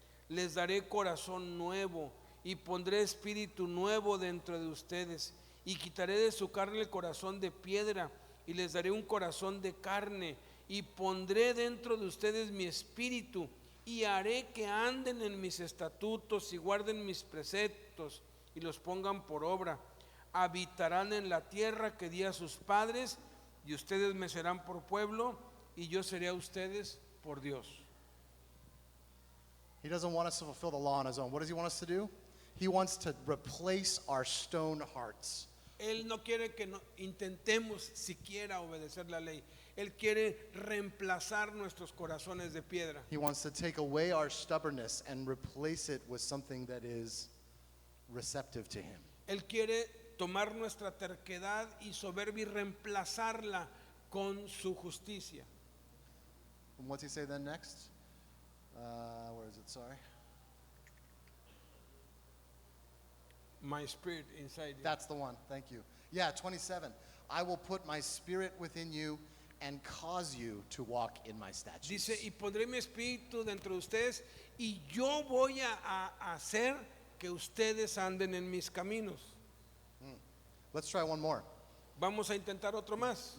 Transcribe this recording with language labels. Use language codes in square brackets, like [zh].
[es] Les daré corazón nuevo y pondré espíritu nuevo dentro de ustedes y quitaré de su carne el corazón de piedra y les daré un corazón de carne y pondré dentro de ustedes mi espíritu y haré que anden en mis estatutos y guarden mis preceptos y los pongan por obra. Habitarán en la tierra que di a sus padres y ustedes me serán por pueblo y yo seré a ustedes por Dios. [en] He doesn't want us to fulfill the law on his own. What does he want us to do? He wants to replace our stone hearts. [es] Él no quiere que intentemos siquiera obedecer la ley. Él quiere reemplazar nuestros corazones de piedra. [en] He wants to take away our stubbornness and replace it with something that is receptive to him. [es] Él quiere tomar nuestra terquedad y soberbia y reemplazarla con su justicia. [en] And what's he say then next? Where is it? Sorry. My spirit inside you. That's the one. Thank you. Yeah, 27. I will put my spirit within you and cause you to walk in my statutes. [es] Dice, y pondré mi espíritu dentro de ustedes y yo voy a hacer que ustedes anden en mis caminos. [en] Let's try one more. [es] Vamos a intentar otro más.